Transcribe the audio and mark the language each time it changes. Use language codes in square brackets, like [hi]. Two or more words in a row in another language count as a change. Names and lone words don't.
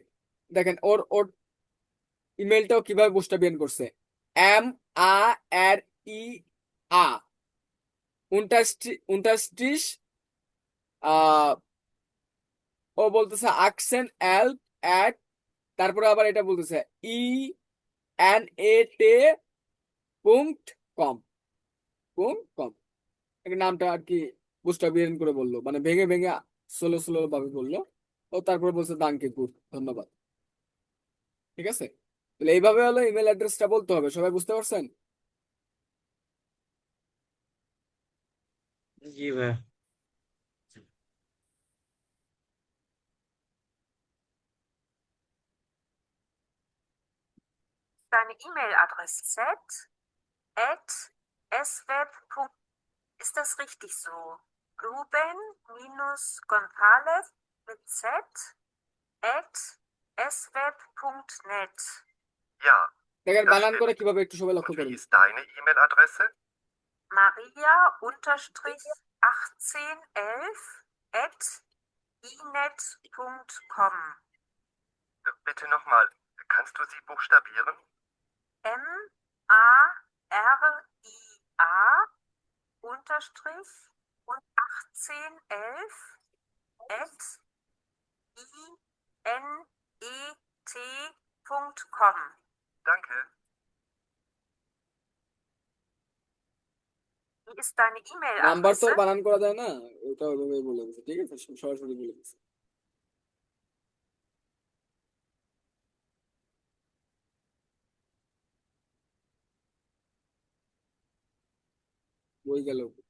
[bn] দেখেন ওর ওর ইমেলটাও কিভাবে বুস্টাবিয়ান করছে, MARIA উনটাস্ট্রিস, ও বলতেছে আকসেন তারপরে আবার এটা বলতেছে ENAT.com নামটা আর কি বুস্টাবিয়ান করে বললো, মানে ভেঙে ভেঙে স্লো ভাবে বললো। ও তারপরে বলছে [de] Danke gut, [bn] ধন্যবাদ, ঠিক আছে। তাহলে এইভাবে হলো ইমেল অ্যাড্রেসটা বলতে হবে, সবাই বুঝতে পারছেন? জি ভাই। [de] Deine E-Mail-Adresse Z at sweb. Ist das richtig so? Ruben-Gonzales mit Z at sweb.net. Ja, [bn] দেখেন [de] das [bn] বানান করে [de] stimmt. [bn] কিভাবে, একটু সবাই লক্ষ্য [de] Und wie [bn] করুন। [de] ist deine E-Mail-Adresse? Maria-1811 at inet.com. Bitte nochmal, kannst du sie buchstabieren? MARIA unterstrich und 1811 at inet.com. Danke. Wie ist deine [bn] নাম্বার তো [de] E-Mail-Adresse? [bn] বানান করা যায় না, ওটা ওইভাবে বলে দিচ্ছে, ঠিক আছে, সরাসরি বলে দিচ্ছে। বই গেল।